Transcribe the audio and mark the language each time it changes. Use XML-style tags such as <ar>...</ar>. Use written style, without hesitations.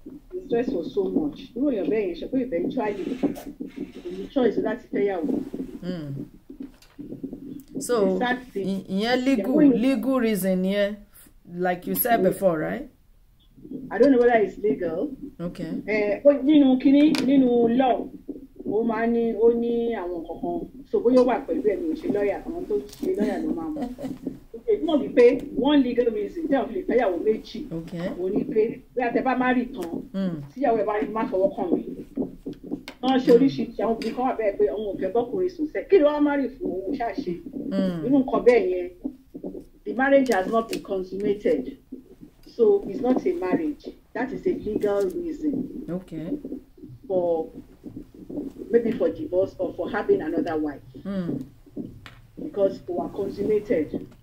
<en>The stress was so much.</en> <yo>Irú èèyàn bẹ́ẹ̀ yẹn ṣe pé eventually kò ní choice láti fẹ́yàwó.</yo> <en>So ìyẹn legal reason yẹn like you said before, right? I don't know whether it's legal. Okay.</en> <yo>Nínú law ó máa ní ó ní àwọn kankan so bóyá ó wà pẹ̀lú ẹ̀mí ìṣe lọ́ọ̀yà àwọn tó ṣe lọ́ọ̀yà ló máa mọ̀. It mọ̀ bí pé</yo> <en>one legal reason</en> <yo>tí àwọn fi lè fẹ́yàwó méjì. Ó ní pé bí a tẹ bá má rí tán tíyàwó ẹ̀ bá ní má fọwọ́ kàn mí. Wọ́n ṣe oríṣiríṣi àwọn obìnrin kan wà bẹ́ẹ̀ pé àwọn òfin bọ́kùnrin sùn sẹ́ kí ni wọ́n má rí fún òun ṣàṣe. Irú nǹkan bẹ́ẹ̀ yẹn</yo> <en>the marriage has not been consummated. So it's not a marriage. That is a legal reason. Okay. For maybe for divorce or for having another wife. Because we are consummated.</en>